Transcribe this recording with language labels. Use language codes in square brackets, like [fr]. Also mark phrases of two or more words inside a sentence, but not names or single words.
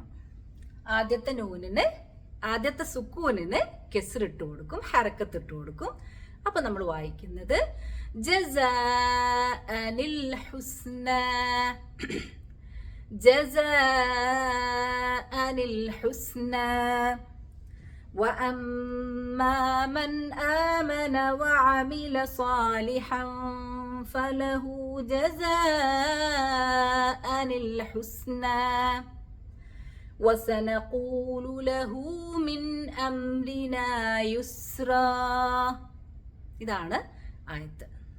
[ml] ആദ്യത്തെ നൂനിന്, ആദ്യത്തെ സുക്കൂനിന് കെസ്റിട്ട് കൊടുക്കും, ഹറക്കത്ത് ഇട്ട് കൊടുക്കും. അപ്പൊ നമ്മൾ വായിക്കുന്നത് [ar] جزاءً الحسنى. جزاءً الحسنى. وأما من آمن وعمل صالحا فله جزاء الحسنى وسنقول له من أمرنا يسرا. [ml] ഇതാണ് ആയത്ത്.